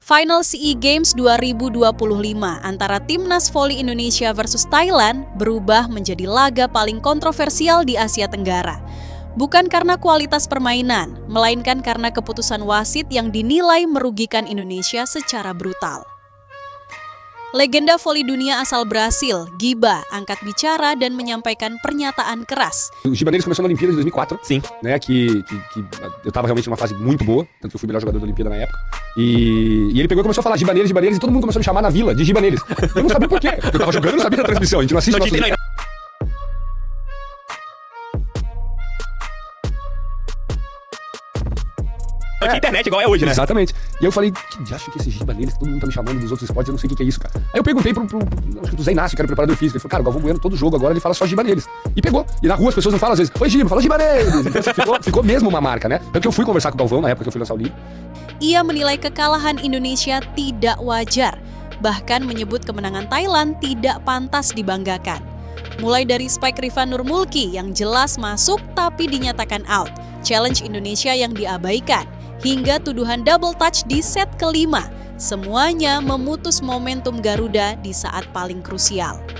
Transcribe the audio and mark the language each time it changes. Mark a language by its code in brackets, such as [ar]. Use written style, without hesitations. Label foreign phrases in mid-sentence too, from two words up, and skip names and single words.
[id] Final SEA Games 2025 antara Timnas Voli Indonesia versus Thailand berubah menjadi laga paling kontroversial di Asia Tenggara. Bukan karena kualitas permainan, melainkan karena keputusan wasit yang dinilai merugikan Indonesia secara brutal. Legenda voli dunia asal Brasil, Giba, angkat bicara dan menyampaikan pernyataan keras. [pt] O Giba Neves começou na Olimpíada de 2004, Sim. né, que eu estava realmente numa fase muito boa, tanto que eu fui o melhor jogador da Olimpíada na época. E ele pegou e começou a falar Giba Neves, e todo mundo começou a me chamar na vila de Giba Neves. Eu não sabia por quê, porque eu tava jogando e não sabia da transmissão, a gente não assiste Não tinha- Não tinha internet igual é hoje, né? Exatamente. E eu falei, que diacho que esse Giba Neves, que todo mundo tá me chamando dos outros esportes, eu não sei o que é isso, cara. Aí eu perguntei acho que do Zé Inácio, que era o preparador físico, ele falou, cara, o Galvão Bueno, todo jogo agora ele fala só Giba Neves. E pegou. E na rua as pessoas não falam às vezes, oi Giba, fala Giba Neves. Então assim, ficou mesmo uma marca, né? Tanto que eu fui conversar com o Galvão na época que eu fui lançar o livro. [id] Ia menilai kekalahan Indonesia tidak wajar, bahkan menyebut kemenangan Thailand tidak pantas dibanggakan. Mulai dari spike Rifan Nurmulki yang jelas masuk tapi dinyatakan out, challenge Indonesia yang diabaikan, hingga tuduhan [en] double touch [id] di set kelima, semuanya memutus momentum Garuda di saat paling krusial.